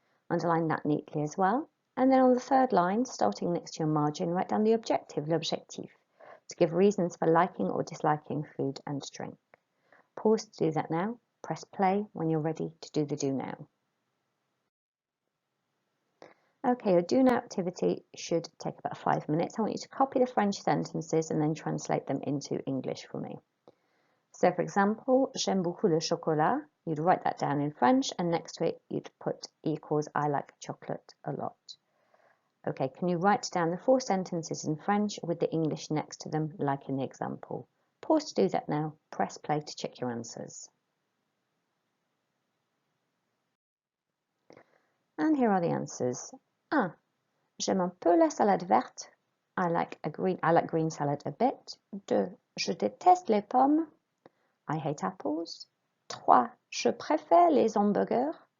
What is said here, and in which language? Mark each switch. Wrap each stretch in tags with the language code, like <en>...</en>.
<en>Underline that neatly as well. And then on the third line, starting next to your margin, write down the objective, l'objectif, to give reasons for liking or disliking food and drink. Pause to do that now. Press play when you're ready to do the do now. Okay, your do now activity should take about 5 minutes. I want you to copy the French sentences and then translate them into English for me. So for example,</en> <fr>j'aime beaucoup le chocolat.</fr> <en>You'd write that down in French and next to it you'd put equals I like chocolate a lot. Okay, can you write down the 4 sentences in French with the English next to them like in the example? Pause to do that now. Press play to check your answers. And here are the answers. 1.</en> <fr>J'aime un peu la salade verte.</fr> <en>I like green salad a bit. 2.</en> <fr>Je déteste les pommes.</fr> <en>I hate apples. 3.</en> <fr>Je préfère les hamburgers.</fr>